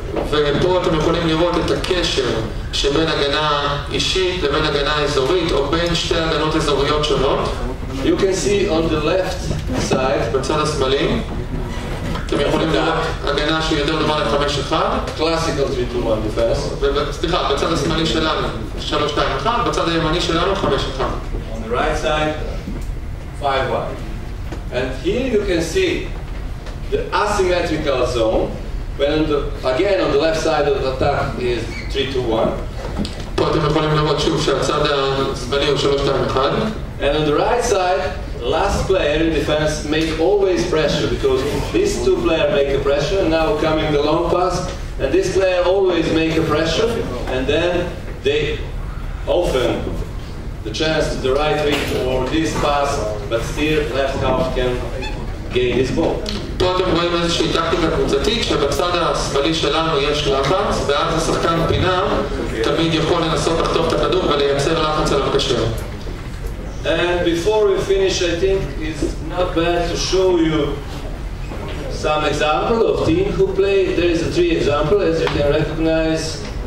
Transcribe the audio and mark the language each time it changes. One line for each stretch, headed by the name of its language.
Hebrew: ופה אתם יכולים לראות את הקשר שבין הגנה אישית לבין הגנה אזורית, או בין שתי הגנות אזוריות שונות.
English: You can see on the left side,
Hebrew: בצד השמאלי, אתם יכולים לראות הגנה שהיא יותר דומה ל-5-1.
English: classical 3-2-1 defense.
Hebrew: סליחה, בצד השמאלי שלנו 3-2-1, בצד הימני שלנו 5-1.
English: On the right side, 5-1. And here you can see the asymmetrical zone. When again on the left side of the attack is 3-2-1.
Hebrew: פה אתם יכולים לראות שוב שהצד השמאלי הוא 3-2-1.
English: And on the right side, last player in defense make always pressure, because these two players make a pressure, and now coming the long pass, and this player always make a pressure, and then they often the chance to the right wing or this pass, but still left half can gain this ball.
Hebrew: פה אתם רואים איזושהי טקטיקה קבוצתית שבצד השמאלי שלנו יש לחץ, ואז השחקן פינה תמיד יכול לנסות לחטוף את הכדור ולייצר לחץ על המקשר.
English: And before we finish, I think it's not bad to show you some example of team who play. There is a 3 example, as you can recognize.